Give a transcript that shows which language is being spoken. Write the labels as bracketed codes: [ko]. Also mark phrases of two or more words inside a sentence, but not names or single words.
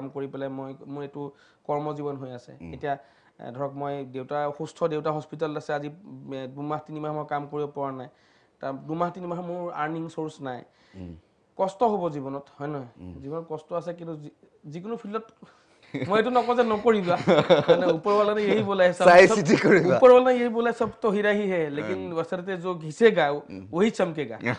[as] কৰি পেলাই মোৰ এইটো কৰ্মজীৱন হৈ আছে এতিয়া ধৰক মই দেউতা অসুস্থ দেউতা হস্পিটেলত আছে আজি 2 মাহ 3 মাহ মই কাম কৰিব পৰা নাই তাৰ 2 মাহ 3 মাহ মোৰ [en] earning source [as] নাই কষ্ট হ'ব জীৱনত হয় নহয় জীৱনত কষ্ট আছে কিন্তু যিকোনো ফিল্ডত [hi] मैं तो नको जे नकरिबा माने ऊपर वाला ने यही बोला है सब ऊपर वाला ने यही बोला है सब तो हीरा ही है लेकिन बशर्ते जो घिसेगा वही चमकेगा